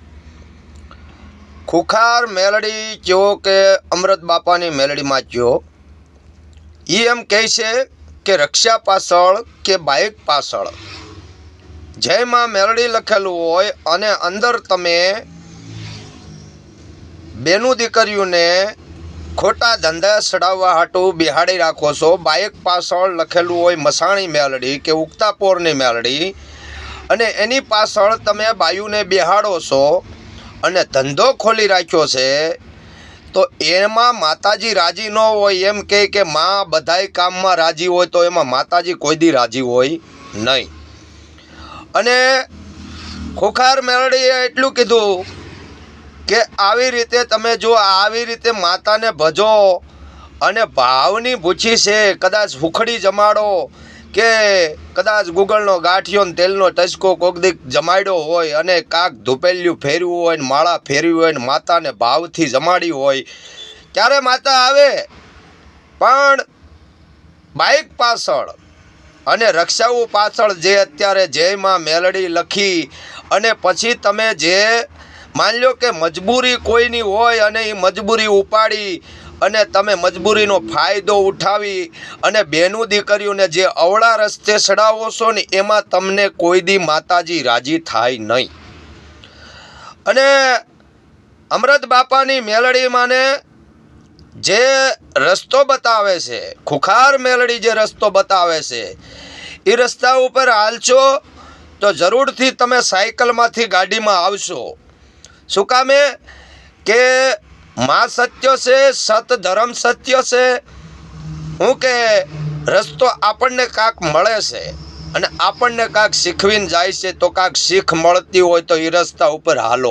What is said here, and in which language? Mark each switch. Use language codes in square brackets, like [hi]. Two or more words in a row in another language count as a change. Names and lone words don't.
[gu] ખુખાર મેલડી જો કે અમૃત બાપાની મેલડી માં જો એમ કહે છે કે રક્ષા પાછળ કે બાઇક પાછળ જય માઁ મેલડી લખેલું હોય અને અંદર તમે બેનું દીકરીઓને ખોટા ધંધા સડાવવા હાટુ બિહાડી રાખો છો। બાઇક પાછળ લખેલું હોય મસાણી મેલડી કે ઉક્તાપોરની મેલડી અને એની પાછળ તમે બાયુને બિહાડો છો અને ધંધો ખોલી રાખ્યો છે। તો એમાં માતાજી રાજી ન હોય એમ કહે કે માઁ બધાય કામમાં રાજી હોય તો એમાં માતાજી કોઈ દી રાજી હોય નહીં। અને ખુખાર મેલડીએ એટલું કીધું કે આવી રીતે તમે જો આવી રીતે માતા ને ભજો અને ભાવની ભૂછી સે કદાચ હુખડી જમાડો કે કદાચ ગુગલનો ગાઠિયો ને તેલનો ટચકો કોક દી જમાડ્યો હોય અને કાક ધૂપેલિયું ફેર્યું હોય ને માળા ફેરવી હોય ને માતા ને ભાવથી જમાડી હોય ત્યારે માતા આવે। પણ બાઇક પાછળ અને રક્ષાઓ પાછળ જે અત્યારે જય માં મેલડી લખી અને પછી તમે જે માન લો કે મજબૂરી કોઈની હોય અને ઈ મજબૂરી ઉપાડી અને તમે મજબૂરીનો ફાયદો ઉઠાવી અને બેનું દીકરીઓને જે અવળા રસ્તે સડાવો છો ને એમાં તમને કોઈ દી માતાજી રાજી થાય નહીં। અને અમૃત બાપાની મેલડી માને જે રસ્તો બતાવે છે, ખુખાર મેલડી જે રસ્તો બતાવે છે ઈ રસ્તા ઉપર હાલશો તો જરૂરથી તમે સાઇકલમાંથી ગાડીમાં આવશો। શું કામે કે માં સત્ય સે સત ધર્મ સત્ય સે હું કે રસ્તો આપણને કાક મળે છે અને આપણને કાક શીખવીને જાય છે તો કાક શીખ મળતી હોય તો ઈ રસ્તા ઉપર હાલો।